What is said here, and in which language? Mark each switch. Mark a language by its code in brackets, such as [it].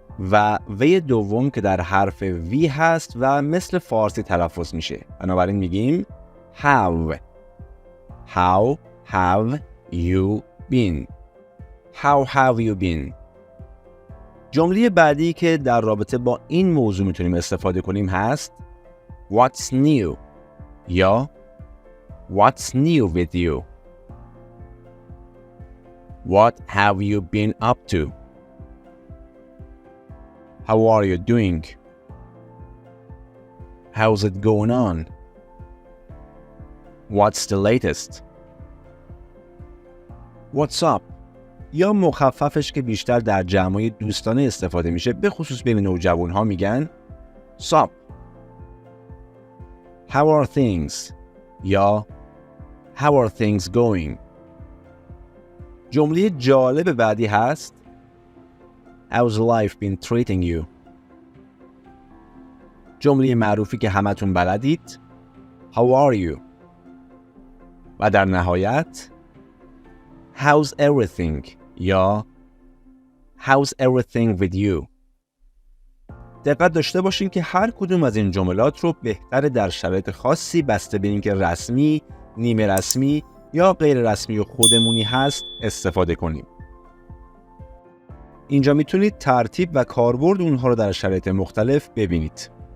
[fa] و وی دوم که در حرف وی هست و مثل فارسی تلفظ میشه، بنابراین میگیم have. [en] How have you been? How have you been? [fa] جمله بعدی که در رابطه با این موضوع میتونیم استفاده کنیم هست [en] What's new? [fa] یا [en] What's new with you? What have you been up to? How are you doing? How's it going on? What's the latest? What's up? [fa] یا مخففش که بیشتر در جمعای دوستانه استفاده میشه، به خصوص بین نوجوانها میگن Sup? [en] How are things? [fa] یا [en] How are things going? [fa] جمله جالب بعدی هست [en] How's life been treating you? [fa] جمله معروفی که همتون بلدید [en] How are you? [fa] و در نهایت [en] How's everything? [fa] یا [en] How's everything with you? [fa] دقت داشته باشین که هر کدوم از این جملات رو بهتره در شرایط خاصی بسته به اینکه رسمی، نیمه رسمی یا غیر رسمی و خودمونی هست استفاده کنیم. اینجا میتونید ترتیب و کاربرد اونها رو در شرایط مختلف ببینید.